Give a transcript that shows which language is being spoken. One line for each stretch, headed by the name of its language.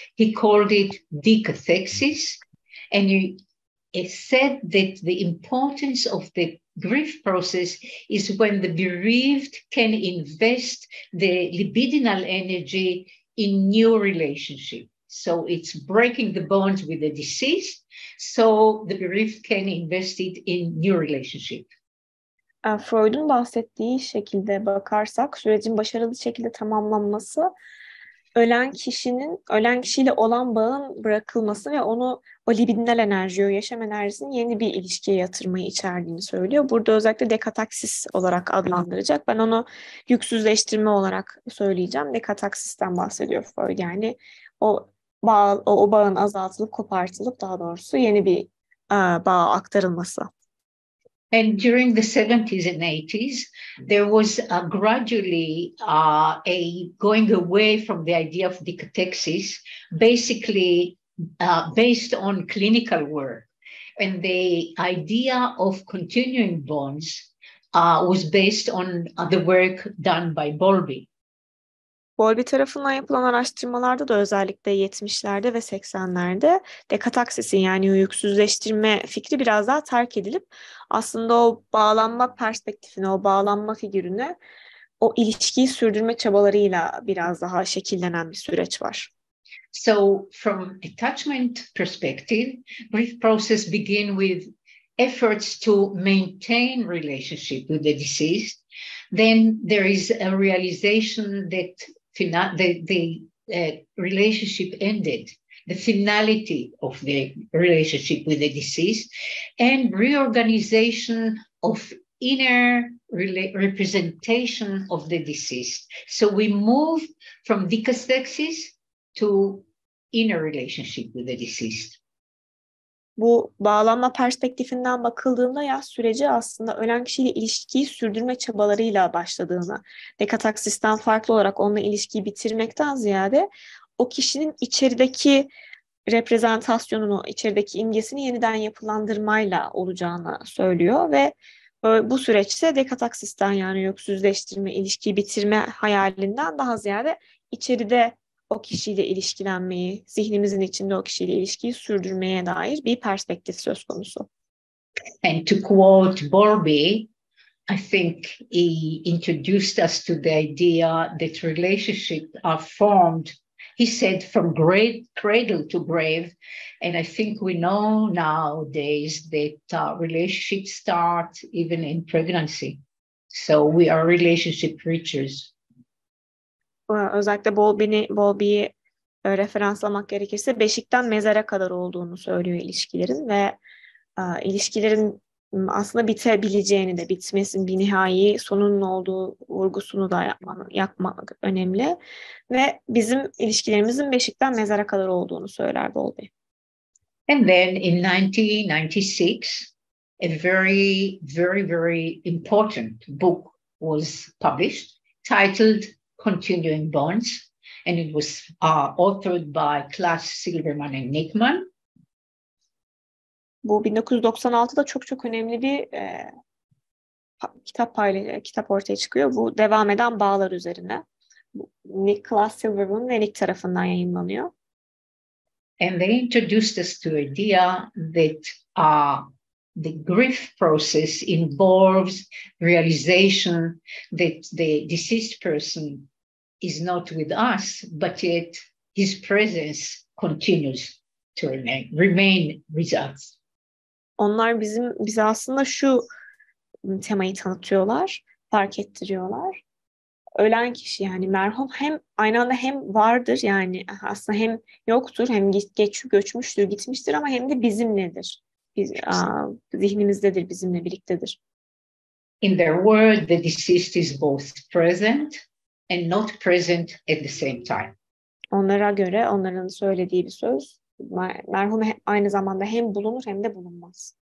English: He called it decathexis, and he said that the importance of the grief process is when the bereaved can invest the libidinal energy in new relationship. So it's breaking the bonds with the deceased, so the bereaved can invest it in new relationship.
Turkish: Freud'un bahsettiği şekilde bakarsak sürecin başarılı şekilde tamamlanması ölen kişiyle olan bağın bırakılması ve onu o libidinal enerji, o yaşam enerjisini yeni bir ilişkiye yatırmayı içerdiğini söylüyor. Burada özellikle dekataksis olarak adlandıracak. Ben onu yüksüzleştirme olarak söyleyeceğim. Dekataksisten bahsediyor Freud. Yani o bağın azaltılıp kopartılıp daha doğrusu yeni bir bağa aktarılması.
English: And during the 70s and 80s, there was gradually a going away from the idea of decatexis, basically based on clinical work. And the idea of continuing bonds was based on the work done by Bowlby.
Turkish: Bowlby tarafından yapılan araştırmalarda da özellikle 70'lerde ve 80'lerde dekataksisin yani yüksüzleştirme fikri biraz daha terk edilip aslında o bağlanma perspektifine, o bağlanma figürüne o ilişkiyi sürdürme çabalarıyla biraz daha şekillenen bir süreç var.
English: So from attachment perspective, grief process begin with efforts to maintain relationship with the deceased. Then there is a realization that the relationship ended, the finality of the relationship with the deceased, and reorganization of inner representation of the deceased. So we move from decastexis to inner relationship with the deceased.
Turkish: Bu bağlanma perspektifinden bakıldığında yaz süreci aslında ölen kişiyle ilişkiyi sürdürme çabalarıyla başladığını, dekataksisten farklı olarak onunla ilişkiyi bitirmekten ziyade o kişinin içerideki reprezentasyonunu, içerideki imgesini yeniden yapılandırmayla olacağını söylüyor ve bu süreçte dekataksisten yani yüksüzleştirme, ilişkiyi bitirme hayalinden daha ziyade içeride o kişiyle ilişkilenmeyi, zihnimizin içinde o kişiyle ilişkiyi sürdürmeye dair bir perspektif söz konusu.
English: And to quote Bowlby, I think he introduced us to the idea that relationships are formed, he said, from cradle to grave. And I think we know nowadays that relationships start even in pregnancy. So we are relationship creatures.
Turkish: Özellikle Bowlby'yi referanslamak gerekirse beşikten mezara kadar olduğunu söylüyor ilişkilerin ve ilişkilerin aslında bitebileceğini de, bitmesin bir nihai sonunun olduğu vurgusunu da yapmak önemli ve bizim ilişkilerimizin beşikten mezara kadar olduğunu söyler Bowlby.
English: And then in 1996, a very, very, very important book was published titled Continuing Bonds, and it was authored by Klaas Silverman and Nickman.
Turkish: Bu 1996'da çok önemli bir kitap ortaya çıkıyor. Bu devam eden bağlar üzerine. Klaas Silverman ve Nick tarafından yayınlanıyor.
English: And they introduced us to the idea that the grief process involves realization that the deceased person is not with us, but yet his presence continues to remain with us.
Turkish: Onlar bize aslında şu temayı tanıtıyorlar, fark ettiriyorlar. Ölen kişi yani merhum hem aynı anda hem vardır yani aslında hem yoktur hem göçmüştür, gitmiştir ama hem de bizimledir. Zihnimizdedir, bizimle birliktedir.
English: In their word, the deceased is both present and not present at the same time.
Turkish: Onlara göre, onların söylediği bir söz, merhum aynı zamanda hem bulunur hem de bulunmaz.